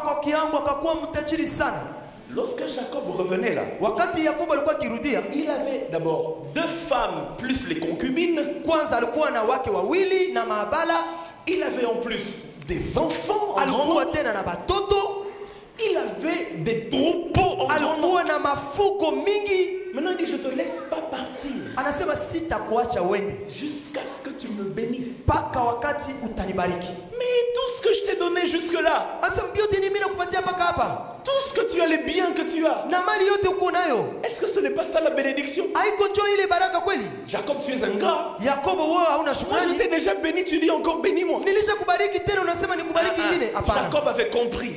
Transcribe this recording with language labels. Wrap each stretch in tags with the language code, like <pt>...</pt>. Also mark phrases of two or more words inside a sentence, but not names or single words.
<fr>Lorsque Jacob revenait là, il avait d'abord 2 femmes plus les concubines. Il avait en plus des enfants en grand nombre. Il avait des troupeaux en grand nombre. Maintenant il dit, je ne te laisse pas partir</fr> <sw>Anasema sitakuacha uende</sw> <fr>jusqu'à ce que tu me bénisses.</fr> <sw>Paka wakati utanibariki.</sw> <fr>Mais tout ce que je t'ai donné jusque là, tout ce que tu as, les biens que tu as, est-ce que ce n'est pas ça la bénédiction? Jacob, tu es un gars. Moi je t'ai déjà béni, tu dis encore bénis-moi. Jacob avait compris.</fr>